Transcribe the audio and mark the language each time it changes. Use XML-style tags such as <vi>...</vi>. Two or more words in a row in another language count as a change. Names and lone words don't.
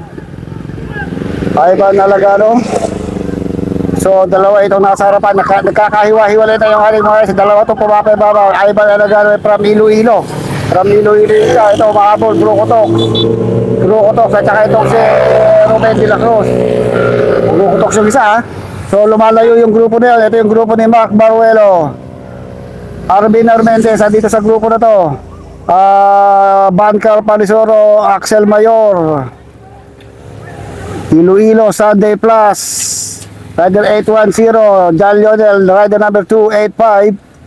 <tl>Ivan Alagano. So dalawa itong nasa harapan. Nagkakahiwa-hiwalay na yung ating mga sa dalawa itong pumapay-baba. Ivan Alagano from Iloilo. From Iloilo ito mahabol. Brucotok at saka itong si Ruben de la Cruz. Brucotok yung isa ha. So lumalayo yung grupo na yun. Ito yung grupo ni Mark Baruelo, Arvin Armendez dito sa grupo na to. Bancar Palisoro, Axel Mayor, Iloilo Sunday Plus, rider 810, John Lionel,</tl> <en>rider number</en> <tl>285.</tl>